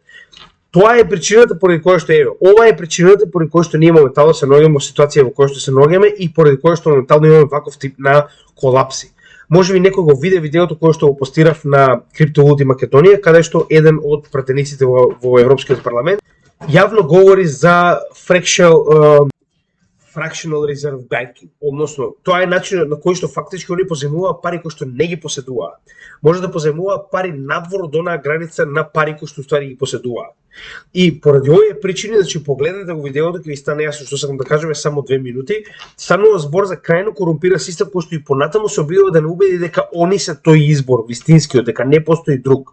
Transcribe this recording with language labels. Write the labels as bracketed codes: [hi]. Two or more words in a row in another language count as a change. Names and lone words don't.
[mk] Тоа е причината поради која што ова е причината поради која што ние моментално се наоѓаме во ситуација во која што се наоѓаме и поради која што моментално имаме ваков тип на колапси. Може би некој го виде видеото кое што го постирав на Криптовалути Македонија, каде што еден од пратениците во Европскиот парламент јавно говори за [en] fractional reserve banking, [mk] односно тоа е начинот на кој што фактички они позајмуваат пари кои што не ги поседуваат. Може да позајмуваат пари надвор од онаа граница на пари кои што ствари ги поседуваат. И поради овие причини, значи погледнете го видеото, ќе ви стане јасно што сакам да кажам, е само 2 минути. Станува збор за крајно корумпиран систем кој што и понатаму се обидува да не убеди дека они се тој избор, вистинскиот, дека не постои друг.